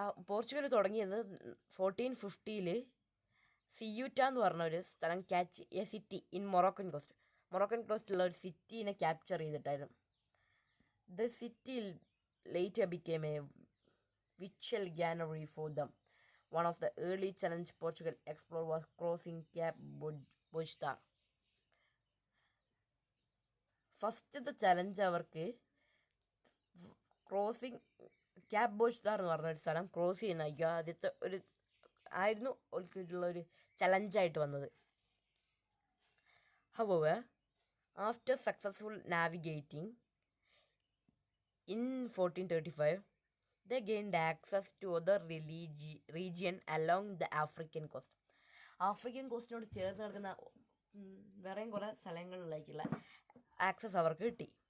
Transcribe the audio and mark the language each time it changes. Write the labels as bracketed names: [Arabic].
[Malayalam] Portugal തുടങ്ങിയത് 1450 സിയൂറ്റ എന്ന് പറഞ്ഞ ഒരു സ്ഥലം എ സിറ്റി ഇൻ മൊറോക്കൻ കോസ്റ്റിലുള്ള ഒരു സിറ്റീനെ capture ചെയ്തിട്ടായിരുന്നു. [English] The city later became a visual granary for them. One of the early challenge Portugal explored was crossing Cape Bojtar. [Malayalam] ഫസ്റ്റത്തെ challenge അവർക്ക് crossing cap ബോജ്താർ എന്ന് പറഞ്ഞൊരു സ്ഥലം ക്രോസ് ചെയ്യുന്ന ആദ്യത്തെ ആയിരുന്നു അവർക്കുള്ള ഒരു ചലഞ്ചായിട്ട് വന്നത്. [English] However, after successful navigating in 1435, They gained access to other region along the African coast. [Malayalam] African കോസ്റ്റിനോട് ചേർന്ന് കിടക്കുന്ന വേറെയും കുറേ സ്ഥലങ്ങളിലേക്കുള്ള ആക്സസ് അവർക്ക് കിട്ടി.